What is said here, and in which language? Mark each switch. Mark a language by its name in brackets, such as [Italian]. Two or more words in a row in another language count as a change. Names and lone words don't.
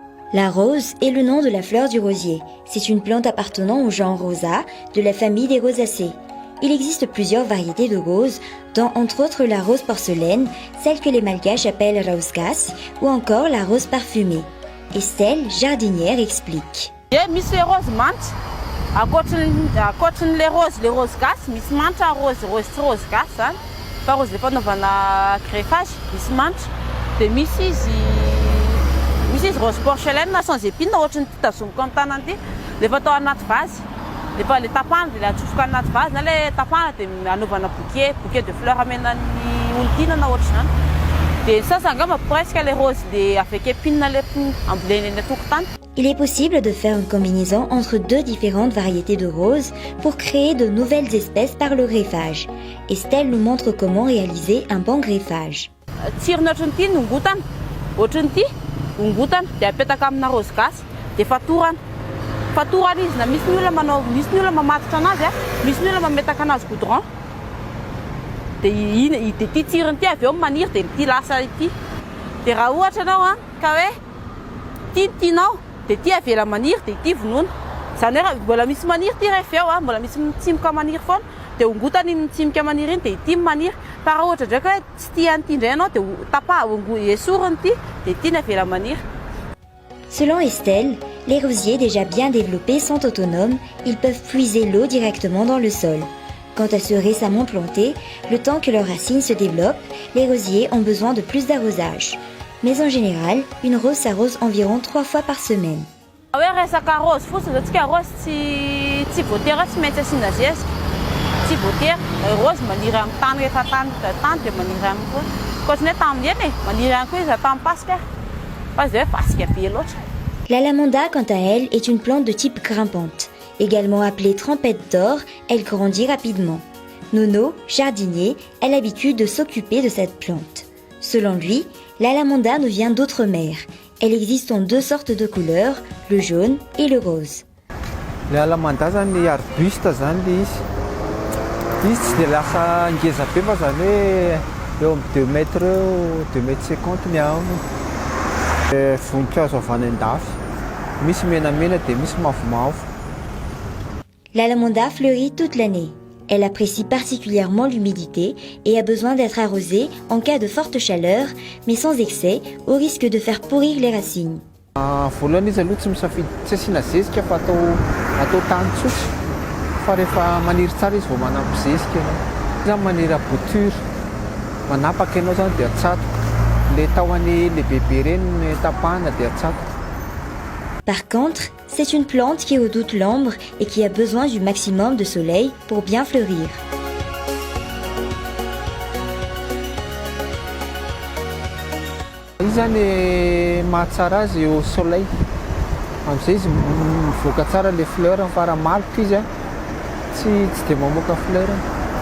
[French] La rose est le nom de la fleur du rosier. C'est une plante appartenant au genre Rosa, de la famille des rosacées. Il existe plusieurs variétés de roses, dont entre autres la rose porcelaine, celle que les Malgaches appellent rosegas, ou encore la rose parfumée. Estelle, jardinière, explique. [Malagasy] Misy le rose manta, ankoatran'le rose gasy, misy mantra rose tsy rose gasy zany. Fa rose le fanaovana greffage, misy mantra. Dia misy izy [French] rose porcelaine sans épine, [Malagasy] ohatrany ity tazomiko amin'ny tanana ity. Rehefa atao anaty vazy, rehefa le tapahana dia atsofoka anaty vazy, na le tapahana dia anaovana [French] bouquet de fleurs [Malagasy] amenan'ny olon-tiana na ohatr'izany. Dia sasangamba [French] presque les roses [Malagasy] le [French] avec épine [Malagasy] le amboleny eny an-tokotany. [French] Il est possible de faire une combinaison entre deux différentes variétés de roses pour créer de nouvelles espèces par le greffage. Estelle nous montre comment réaliser un bon greffage. [Malagasy] Tsirony ohatran'ity nongotana, ohatran'ity ongotana dia apetaka amina rose gasy dia fatorana izy na misy ny olona mamatotra anazy, misy ny olona mametaka anazy goudron. Dia ity tsirony ity avy eo maniry dia ity lasa ity. Dia raha ohatra anao ka hoe ity tianao dia ity avela maniry dia ity vonoina. Zany hoe mbola misy maniry ity rehefa eo, mbola misy mitsimoka maniry foana dia ongotana iny mitsimoka maniry iny dia ity maniry. Fa raha ohatra ndraika hoe tsy tia an'ity indray ianao dia tapaha esoriny ity dia ity ny avela maniry. [French] Selon Estelle, les rosiers déjà bien développés sont autonomes, ils peuvent puiser l'eau directement dans le sol. Quant à ceux récemment plantés, le temps que leurs racines se développent, les rosiers ont besoin de plus d'arrosage. Mais en général, une rose s'arrose environ 3 fois par semaine. [Malagasy] Hoe resaka rose fotsiny atsika rose tsy voatery tsy maintsy asiana zezika. Tsy voatery rose maniry amin'ny tany rehefa tany dia maniry amin'ny koa. Ohatrany hoe tamin'ny eny maniry ihany koa izy tamin'ny pasika. Fa izy hoe pasika be loatra. [French] La lamanda, quant à elle, est une plante de type grimpante. Également appelée trempette d'or, elle grandit rapidement. Nono, jardinier, a l'habitude de s'occuper de cette plante. Selon lui, la lamanda nous vient d'autres mers. Elle existe en 2 sortes de couleurs, le jaune et le rose. [Malagasy] La lamanda zany arbuste zany le izy. Izy tsy dia lasa ngeza be fa zany hoe eo amin'ny 2 mètres eo, 2 mètres 50 ny ahony. Voninkazo avy any an-dafy. Misy menamena dia misy mavomavo. [French] La lamanda fleurit toute l'année. Elle apprécie particulièrement l'humidité et a besoin d'être arrosée en cas de forte chaleur, mais sans excès, au risque de faire pourrir les racines. [Malagasy] Voalohany izy aloha tsy misafidy tsy asiana zezika fa atao tany tsotra. Fa rehefa maniry tsara izy vao manampy zezika ianao. Zany maniry bouture, manapaka ianao zany dia atsatoka. Le tahony le bébé reny tapahana dia atsatoka. [French] Par contre, c'est une plante qui redoute l'ombre et qui a besoin du maximum de soleil pour bien fleurir. [Malagasy] Izy zany mahatsara azy [French] au soleil. [Malagasy] Amin'izay izy mivoaka tsara le fleur fa raha maloka izy tsy dia mamoaka fleur.